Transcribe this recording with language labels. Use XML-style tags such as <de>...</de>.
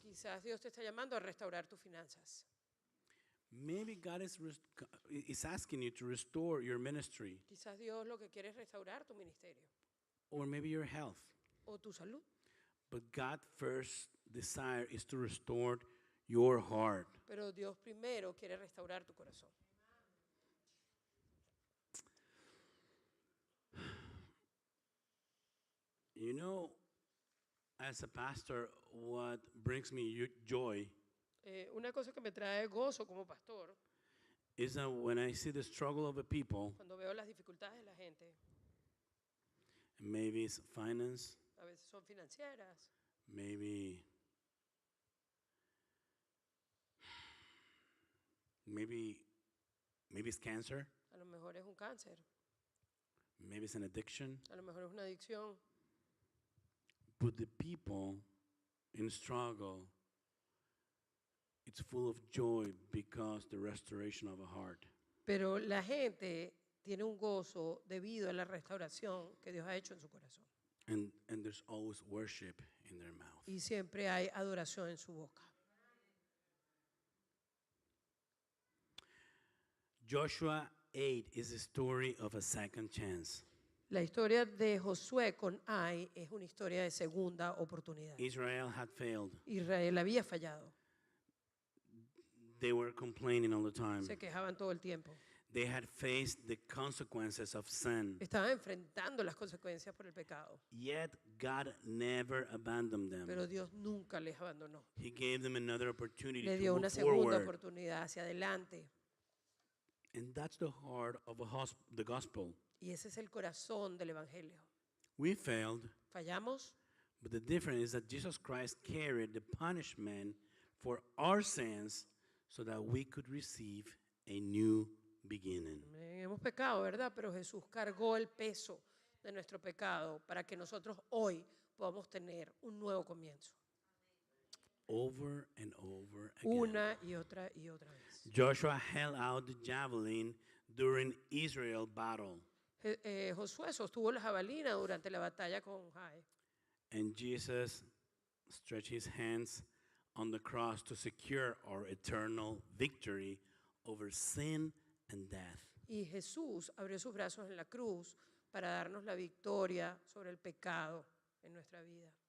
<es>Quizás Dios te está llamando a restaurar tus finanzas.</es> <en>Maybe God is asking you to restore your ministry,</en> <es>Quizás Dios lo que quiere es restaurar tu ministerio</es> <en>or maybe your health.</en> <es>o tu salud.</es> <en>But God's first desire is to restore your heart.</en> <es>Pero Dios primero quiere restaurar tu corazón.</es> <en>You know, as a pastor, what brings me joy</en> <es>Una cosa que me trae gozo como pastor,</es> <en>is that when I see the struggle of the people,</en> <es>cuando veo las dificultades de la gente,</es> <en>maybe it's finance,</en> <es>a veces son financieras,</es> <en>maybe it's cancer,</en> <es>a lo mejor es un cáncer,</es> <en>maybe it's an addiction,</en> <es>a lo mejor es una adicción,</es> <en>but the people in struggle, it's full of joy because the restoration of a heart.</en> <es>pero la gente tiene un gozo debido a la restauración que Dios ha hecho en su corazón.</es> <en>And there's always worship in their mouth.</en> <es>Y siempre hay adoración en su boca.</es> <en>Joshua 8 is a story of a second chance.</en> <es>La historia de Josué con Ai es una historia de segunda oportunidad.</es> <en>Israel had failed.</en> <es>Israel había fallado,</es> <en>They were complaining all the time.</en> <es>se quejaban todo el tiempo.</es> <en>They had faced the consequences of sin.</en> <es>Estaban enfrentando las consecuencias por el pecado,</es> <en>Yet God never abandoned them.</en> <es>pero Dios nunca les abandonó.</es> <en>He gave them another opportunity</en> <es>Le</es> <en>to</en> <es>dio</es> <en>move</en> <es>una segunda</es> <en>forward.</en> <es>oportunidad hacia adelante.</es> <en>And that's the heart of the gospel.</en> <es>Y ese es el corazón del Evangelio.</es> <en>We failed,</en> <es>Fallamos,</es> <en>but the difference is that Jesus Christ carried the punishment for our sins so that we could receive a new beginning.</en> <es>hemos pecado, ¿verdad? Pero Jesús cargó el peso de nuestro pecado para que nosotros hoy podamos tener un nuevo comienzo.</es> <en>Over and over again.</en> <es>Una y otra vez.</es> <en>Joshua held out the javelin during Israel battle,</en> <es>Josué sostuvo la jabalina durante la batalla con Jai.</es> <en>and Jesus stretched his hands on the cross to secure our eternal victory over sin and death.</en> <es>Y Jesús abrió sus brazos en la cruz para darnos la victoria sobre el pecado en nuestra vida.</es>